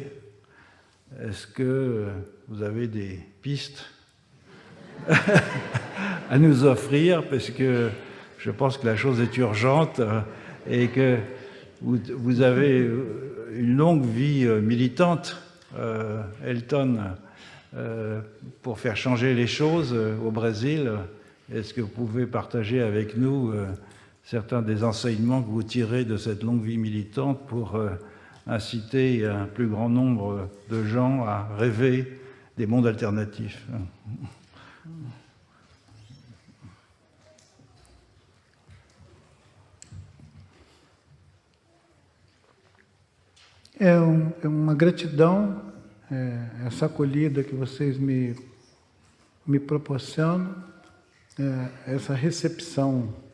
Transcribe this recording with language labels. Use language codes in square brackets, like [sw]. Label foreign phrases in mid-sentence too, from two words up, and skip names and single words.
[fr] Est-ce que vous avez des pistes à nous offrir, parce que je pense que la chose est urgente et que vous avez une longue vie militante, Elton, pour faire changer les choses au Brésil. Est-ce que vous pouvez partager avec nous certains des enseignements que vous tirez de cette longue vie militante pour inciter un plus grand nombre de gens à rêver des mondes alternatifs? [pt] É uma gratidão, essa acolhida que vocês me proporcionam, essa recepção